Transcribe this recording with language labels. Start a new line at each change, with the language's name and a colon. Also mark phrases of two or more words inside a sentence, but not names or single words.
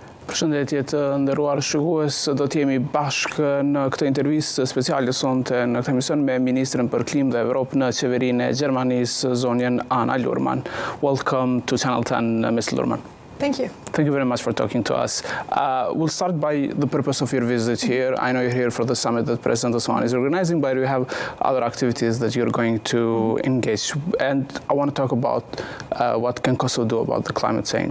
Albanian: Përshëndetje të nderuar shikues, do të jemi bashkë në këtë intervistë speciale sonte në këtë emision me Ministrën për Klimë dhe Evropë në qeverinë e Gjermanisë, zonjën Anna Lührmann.
English: Welcome to Channel 10, Ms. Lührmann. Thank you. Thank you very much for talking to us. We'll start by the purpose of your visit here. I know you're here for the summit that President Osman is organizing, but you have other activities that you're going to engage. And I want to talk about what can Kosovo do about the climate change.